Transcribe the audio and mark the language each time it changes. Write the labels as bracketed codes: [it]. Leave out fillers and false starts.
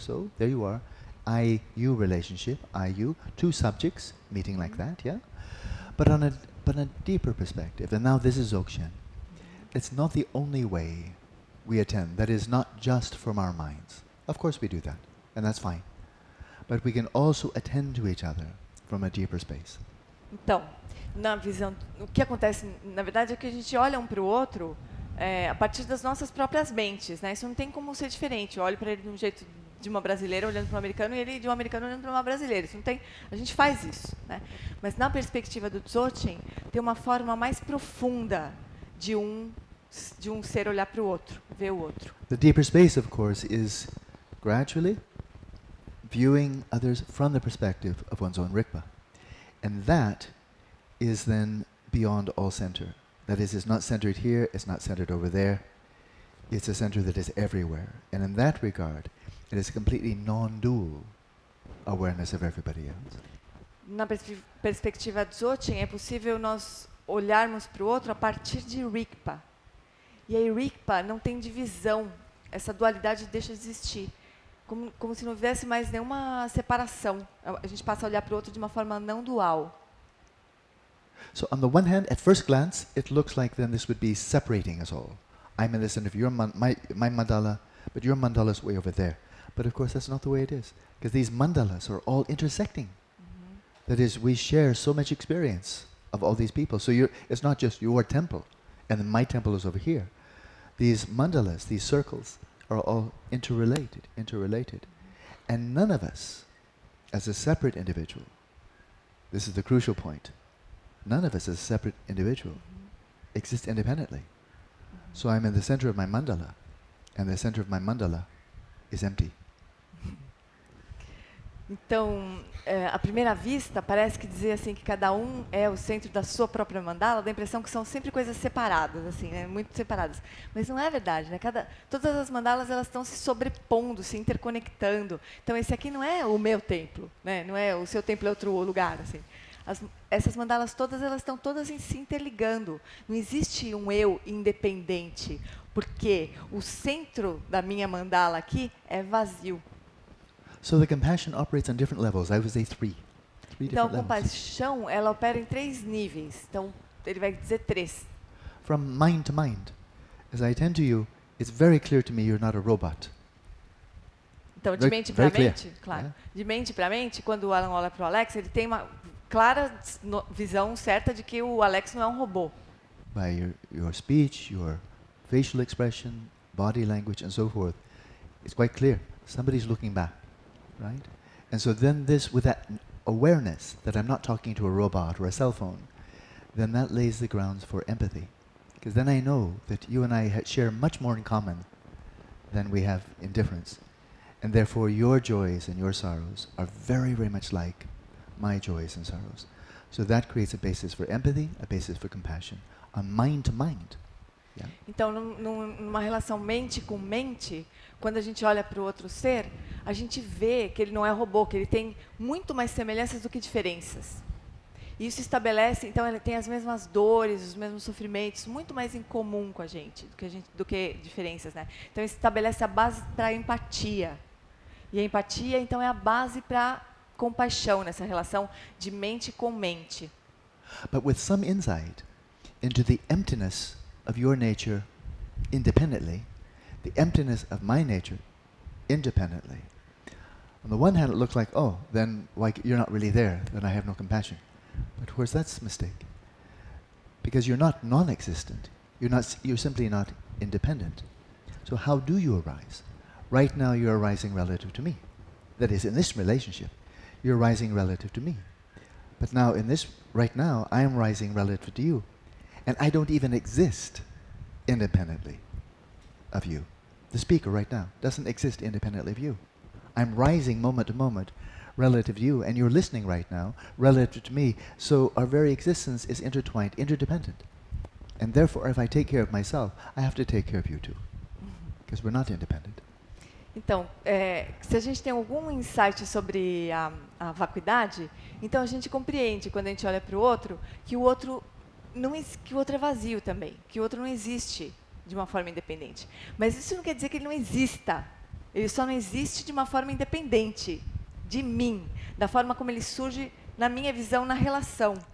[en] So there you are, I-you relationship, I-you, two subjects meeting like that, yeah? But on a deeper perspective, and now this is Dzogchen, it's not the only way we attend. That is not just from our minds. Of course we do that, and that's fine. But we can also attend to each other from a deeper space. [pt] Então, na visão, o que acontece, na verdade, é que a gente olha um para o outro a partir das nossas próprias mentes, né? Isso não tem como ser diferente. Eu olho para ele de um jeito de uma brasileira olhando para um americano e ele de um americano olhando para uma brasileira. Isso não tem, a gente faz isso, né? Mas na perspectiva do Dzogchen, tem uma forma mais profunda de um ser olhar para o outro, ver o outro. [en] The deeper space, of course, is gradually viewing others from the perspective of one's own Rigpa. And that is then beyond all center. That is, it's not centered here, it's not centered over there. It's a center that is everywhere. And in that regard, it is a completely non-dual awareness of everybody else. [pt] Na perspectiva Dzogchen, é possível nós olharmos para o outro a partir de Rigpa. E aí Rigpa não tem divisão, essa dualidade deixa de existir. Como se não houvesse mais nenhuma separação. A gente passa a olhar para o outro de uma forma não dual. [en] So on the one hand, at first glance, it looks like then this would be separating us all. I'm in the center of my mandala, but your mandala is way over there. But of course, that's not the way it is, because these mandalas are all intersecting. That is, we share so much experience of all these people. So it's not just your temple, and then my temple is over here. These mandalas, these circles, are all interrelated. And none of us, as a separate individual, this is the crucial point, none of us as a separate individual exist independently. So I'm in the center of my mandala, and the center of my mandala is empty. [pt] Então, à primeira vista, parece que dizer assim que cada um é o centro da sua própria mandala, dá a impressão que são sempre coisas separadas, assim, né, muito separadas. Mas não é verdade, né? Todas as mandalas elas estão se sobrepondo, se interconectando. Então, esse aqui não é o meu templo, né? Não é o seu templo é outro lugar, assim. Essas mandalas todas elas estão todas se interligando. Não existe um eu independente, porque o centro da minha mandala aqui é vazio. [en] So the compassion operates on different levels. I would say three [pt] então, [en] different levels. [pt] A compaixão, ela opera em 3 níveis. Então, ele vai dizer 3. [en] From mind to mind. As I attend to you, it's very clear to me you're not a robot. [pt] Então, de mente para mente, claro. Yeah. De mente para mente, quando o Alan olha para o Alex, ele tem uma clara visão certa de que o Alex não é um robô. [en] By your speech, your facial expression, body language, and so forth, it's quite clear. Somebody's looking back. Right? And so then with that awareness that I'm not talking to a robot or a cell phone, then that lays the grounds for empathy. Because then I know that you and I share much more in common than we have in difference. And therefore your joys and your sorrows are very, very much like my joys and sorrows. So that creates a basis for empathy, a basis for compassion, on mind to mind. Yeah? [pt] Então, numa relação mente com mente, quando a gente olha para o outro ser, a gente vê que ele não é robô, que ele tem muito mais semelhanças do que diferenças. E isso estabelece, então ele tem as mesmas dores, os mesmos sofrimentos, muito mais em comum com a gente do que diferenças, né? Então isso estabelece a base para a empatia. E a empatia, então, é a base para compaixão nessa relação de mente com mente. [en] But with some insight into the emptiness of your nature independently, the emptiness of my nature independently. On the one hand, it looks like, oh, then you're not really there, then I have no compassion. But of course, that's a mistake. Because you're not non-existent. You're simply not independent. So how do you arise? Right now, you're arising relative to me. That is, in this relationship, you're rising relative to me. But now, right now, I am rising relative to you. And I don't even exist independently of you. The speaker right now doesn't exist independently of you. I'm rising moment to moment relative to you, and you're listening right now relative to me. So our very existence is intertwined, interdependent. And therefore, if I take care of myself, I have to take care of you too. Because we're not independent. [pt] Então, se a gente tem algum insight sobre a vacuidade, então a gente compreende, quando a gente olha para o outro, que o outro é vazio também, que o outro não existe de uma forma independente. Mas isso não quer dizer que ele não exista. Ele só não existe de uma forma independente de mim, da forma como ele surge na minha visão, na relação.